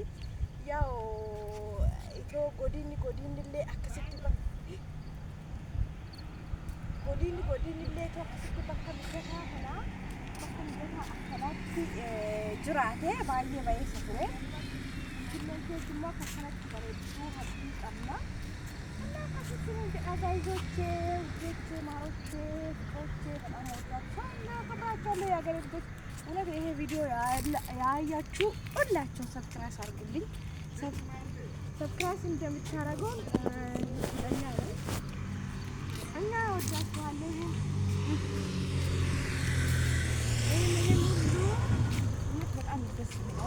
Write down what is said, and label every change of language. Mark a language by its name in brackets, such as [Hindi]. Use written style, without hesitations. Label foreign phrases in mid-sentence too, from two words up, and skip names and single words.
[Oromo] Yaa itoo godinillee akkasitti godinillee itoo akkasitti bakka mijataa kanaa bakka mijataa akkanaatti jiraate baay'ee bareessa ture. Finfinneen keessummaa akka kanatti bareedduu hajjii qabna. [Amharic] አዛይዞቼ ውዶቼ ማሮቼ ፍቅሮቼ በጣም ወዳችኋለሁ እና አከብራችኋለሁ የሀገሬ ልጆች። እውነት ይሄ ቪዲዮ ያያችሁ ሁላችሁ ሰብስክራይብ አድርጉልኝ። ሰብስክራይብ እንደምታደርጉ እርግጠኛ ነኝ እና ወዳችኋለሁ። ይሄን ሁሉ በጣም ደስ ይላል።